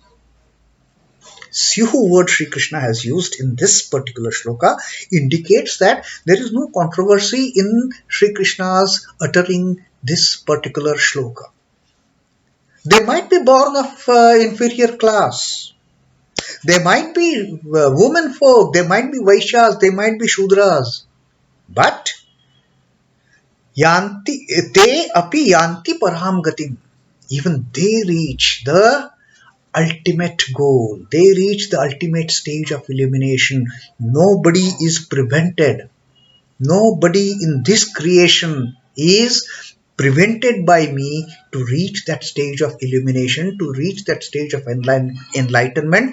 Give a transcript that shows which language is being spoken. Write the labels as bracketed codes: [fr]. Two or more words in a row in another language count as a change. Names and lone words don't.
[en] Syuḥ word Sri Krishna has used in this particular shloka indicates that there is no controversy in Sri Krishna's uttering this particular shloka. They might be born of inferior class. They might be women folk. They might be vaiśhyās. They might be śhūdrās. But [sa] yānti, te api yānti parāṁ gatim. [en] Even they reach the ultimate goal. They reach the ultimate stage of illumination. Nobody is prevented. Nobody in this creation is prevented by me to reach that stage of illumination, to reach that stage of enlightenment.